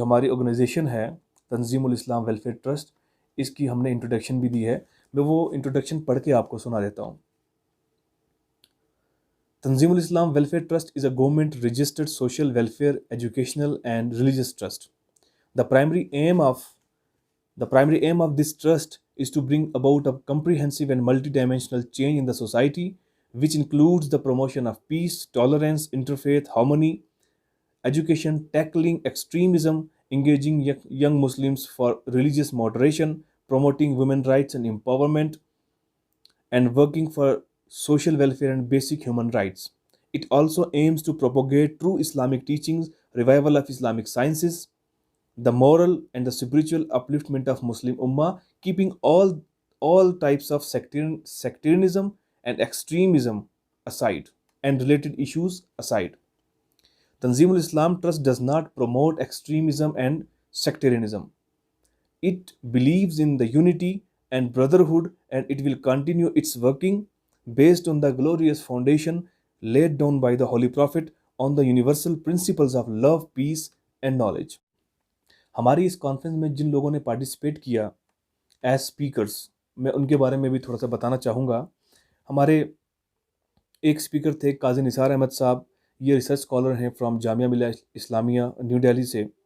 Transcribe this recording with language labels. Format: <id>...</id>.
<ur>Organization ہے تنظیم الاسلام ویلفیئر ٹرسٹ، اس کی ہم نے انٹروڈکشن بھی دی ہے۔ میں وہ انٹروڈکشن پڑھ کے آپ کو سنا دیتا ہوں۔ تنظیم الاسلام welfare trust</ur> <en>is a government registered social welfare, educational and religious trust. The primary aim of this trust is to bring about a comprehensive and multidimensional change in the society, which includes the promotion of peace, tolerance, interfaith harmony, education, tackling extremism, engaging young Muslims for religious moderation, promoting women's rights and empowerment, and working for social welfare and basic human rights. It also aims to propagate true Islamic teachings, revival of Islamic sciences, the moral and the spiritual upliftment of Muslim Ummah, keeping all types of sectarianism and extremism aside and related issues aside. Tanzim al-Islam Trust does not promote extremism and sectarianism. It believes in the unity and brotherhood, and it will continue its working based on the glorious foundation laid down by the Holy Prophet on the universal principles of love, peace and knowledge.</en> <ur>ہماری اس conference میں جن لوگوں نے participate کیا as speakers, میں ان کے بارے میں بھی تھوڑا سا بتانا چاہوں گا. ہمارے ایک اسپیکر تھے قاضی نثار احمد صاحب، یہ ریسرچ اسکالر ہیں فرام جامعہ ملیہ اسلامیہ نیو دہلی سے.</ur>